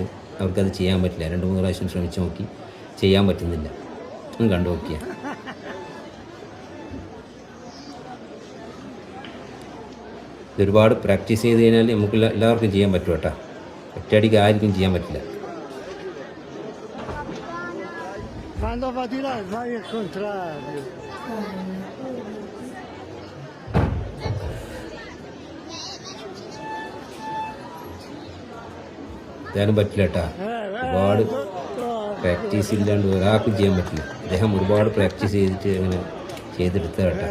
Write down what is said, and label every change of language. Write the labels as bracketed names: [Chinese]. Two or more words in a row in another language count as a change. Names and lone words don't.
[Malayalam] അവർക്കത് ചെയ്യാൻ പറ്റില്ല. 2-3 പ്രാവശ്യം ശ്രമിച്ച് നോക്കി, ചെയ്യാൻ പറ്റുന്നില്ല. ഒന്ന് കണ്ടു നോക്കിയാൽ ഒരുപാട് പ്രാക്ടീസ് ചെയ്ത് കഴിഞ്ഞാൽ നമുക്ക് എല്ലാവർക്കും ചെയ്യാൻ പറ്റും കേട്ടോ. ഒറ്റയടിക്ക് ആർക്കും ചെയ്യാൻ പറ്റില്ല. [Italian] Quando va di là vai al contrario. [Malayalam] ചെയ്യാനും പറ്റില്ല കേട്ടോ. ഒരുപാട് പ്രാക്ടീസ് ഇല്ലാണ്ട് ഒരാൾക്കും ചെയ്യാൻ പറ്റില്ല. അദ്ദേഹം ഒരുപാട് പ്രാക്ടീസ് ചെയ്തിട്ട് അങ്ങനെ ചെയ്തെടുത്ത കേട്ടോ.